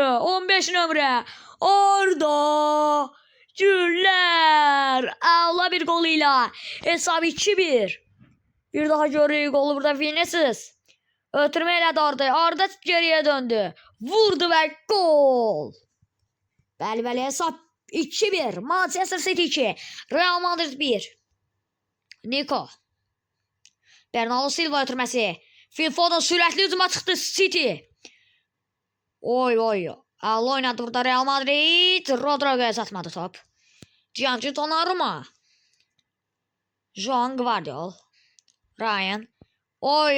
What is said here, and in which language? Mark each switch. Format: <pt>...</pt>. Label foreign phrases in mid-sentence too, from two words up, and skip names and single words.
<az>15 nömrə. Arda Güler. Əla bir gol ilə. Hesab 2-1. Bir daha görürük golu burada Vinicius. Ötürmə elədi Arda'yı. Arda geriyə döndü. Vurdu və gol. Bəli, hesab 2-1. Manchester City 2. Real Madrid 1. Nico. Bernardo Silva ötürməsi. Phil Foden sürətli hücuma çıxdı City. Oy. Əla oynadı burada Real Madrid. Rodrigo'ya satmadı top. Gianluigi Donnarumma. Joan Gvardiol. Ryan. Oy.</az>